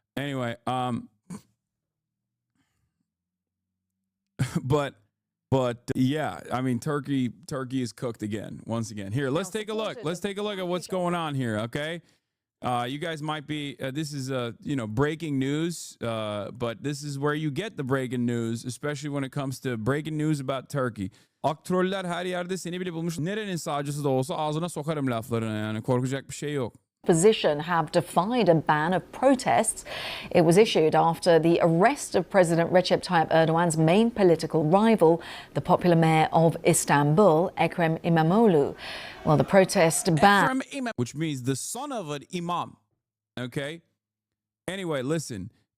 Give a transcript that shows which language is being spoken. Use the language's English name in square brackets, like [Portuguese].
[English] Anyway, But yeah, I mean, Turkey is cooked again, once again. Here, let's take a look. Let's take a look at what's going on here, okay? You guys might be, this is, breaking news, but this is where you get the breaking news, especially when it comes to breaking news about Turkey. [Turkish] Aktroller her yerde seni bile bulmuş. Nerenin sağcısı da olsa ağzına sokarım laflarını, yani korkacak bir şey yok. [English] Opposition have defied a ban of protests. It was issued after the arrest of President Recep Tayyip Erdogan's main political rival, the popular mayor of Istanbul, Ekrem İmamoğlu. Well, the protest ban, which means the son of an imam. Okay. Anyway, listen.